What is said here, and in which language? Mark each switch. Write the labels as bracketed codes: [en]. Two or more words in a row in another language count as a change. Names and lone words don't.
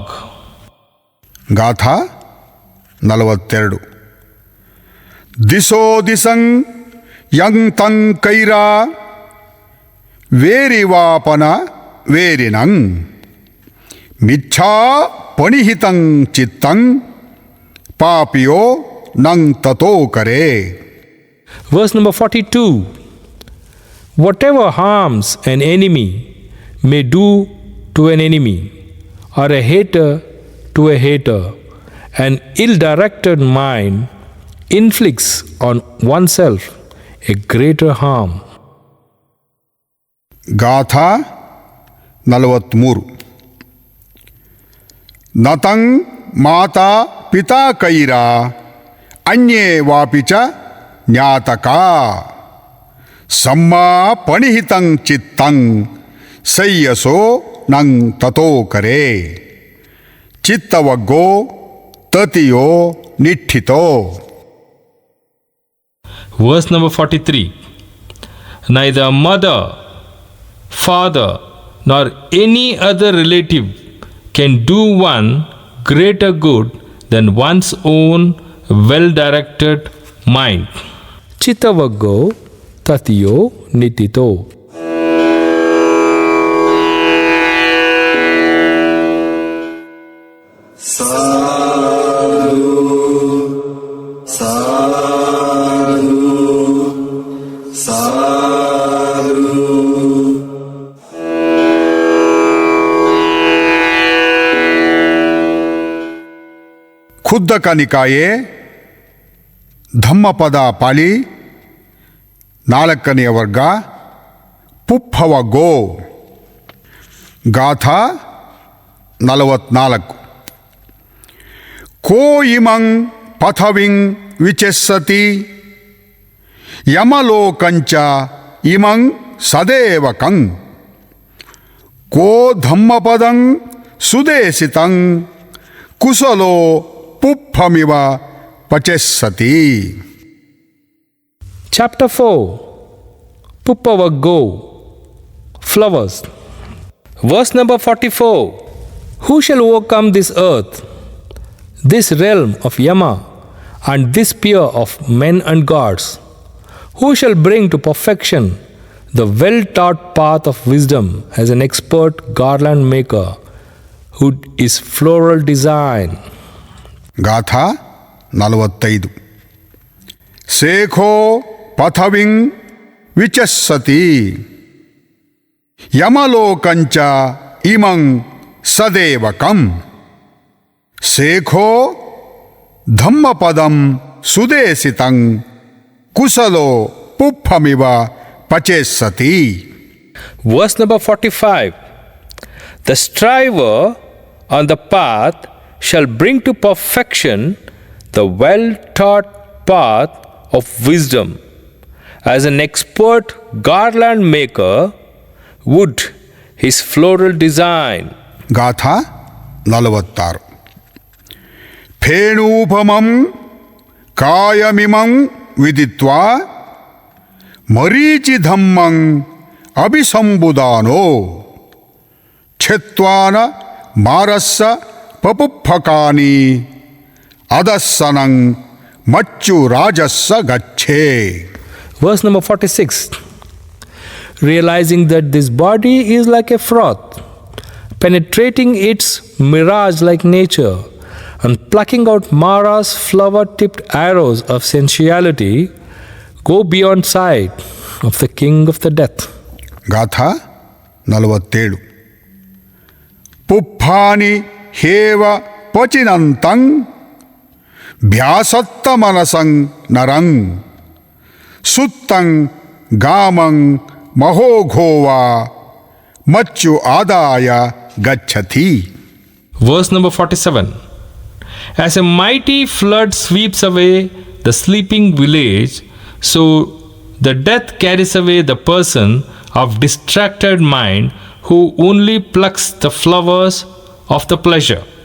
[pi] ಗಾಥಾ 42. ದಿಶೋ ದಿಸಂ ಯಂ ತಂ ಕೈರಾ ವೇರಿವಾಪನ ವೇರಿನಂ ಮಿಚ್ಛಾ ಪಣಿಹಿತಂ ಚಿತ್ತಂ ಪಾಪಿಯೋ ನಂ ತತೋ ಕರೆ. [en] Verse number 42. Whatever harms an enemy may do to an enemy, or a hater to a hater, an ill-directed mind inflicts on oneself a greater harm. [pi] ಗಾಥಾ 43. ನತಂ ಮಾತಾ ಪಿತಾ ಕೈರಾ ಅನ್ಯೇ ವಾಪಿ ಚ ಜ್ಞಾತಕಾ ಸಮ್ಮಾ ಪಣಿಹಿತಂ ಚಿತ್ತಂ ಸಯ್ಯಸೋ ನಂ ತತೋ ಕರೆ ಚಿತ್ತವಗ್ಗೋ ತತಿಯೋ ನಿಠಿತೋ. [en] Verse number 43. Neither mother, father, nor any other relative can do one greater good than one's own well-directed mind. [pi] Chittavaggo tatiyo nitito. Sadhu, sadhu, sadhu. ಖುದ್ದಕ ನಿಕಾಯೆ ಧಮ್ಮಪದ ಪಾಲಿ 4ನೇ ವರ್ಗ ಪುಪ್ಪವಗೋ. ಗಾಥಾ 44. ಕೋ ಇಮಂ ಪಥವಿಂ ವಿಚೆಸ್ಸತಿ ಯಮಲೋಕಂಚ ಇಮಂ ಸದೇವಕಂ ಕೋ ಧಮ್ಮಪದಂ ಸುದೇಶಿತಂ ಕುಶಲೋ ಪುಪ್ಪಮಿವ ಪಚೆಸ್ಸತಿ. [en] Chapter 4. Puppavaggo, flowers. Verse number 44. Who shall overcome this earth, this realm of Yama, and this sphere of men and gods? Who shall bring to perfection the well-taught path of wisdom as an expert garland maker hood is floral design. [pi] ಗಾಥಾ 45 ಸೇಖೋ ಪಥವಿಂ ವಿಚಸ್ಸತಿ ಯಮಲೋಕಂಚ ಇಮಂ ಸದೇವಕಂ ಸೇಖೋ ಧಮ್ಮಪದಂ ಸುದೇಸಿತಂ ಕುಸಲೋ ಪುಪ್ಪಮಿವ ಪಚೇಸ್ಸತಿ. [en] Verse number 45. The striver on the path shall bring to perfection the well-taught path of wisdom, as an expert garland maker would his floral design. [pi] ಗಾಥಾ 46 ಫೇಣೂಪಮಂ ಕಾಯಮಿಮಂ ವಿದಿತ್ವಾ ಮರೀಚಿಧಮ್ಮಂ ಅಭಿಸಂಬುದಾನೋ ಛೆತ್ವಾನ ಮಾರಸ್ಸ ಪಪುಫಕಾನಿ ಅದಸ್ಸನಂ ಮಚ್ಚು ರಾಜಸ್ಸ ಗಚ್ಚೇ. [en] Verse number 46. Realizing that this body is like a froth, penetrating its mirage like nature, and plucking out Mara's flower-tipped arrows of sensuality, go beyond sight of the king of the death. [pi] ಗಾಥಾ 47 ಪುಪ್ಪಾನಿ ಹೇವ ಪಚಿನಂತಂ ಭ್ಯಾಸತ್ತ ಮನಸಂ ನರಂ ಸುತ್ತಂ ಗಾಮಂ ಮಹೋಘೋವಾ ಮಚ್ಚು ಆದಾಯ ಗಚ್ಚತಿ. [en] Verse number 47. As a mighty flood sweeps away the sleeping village, so the death carries away the person of distracted mind who only plucks the flowers of the pleasure.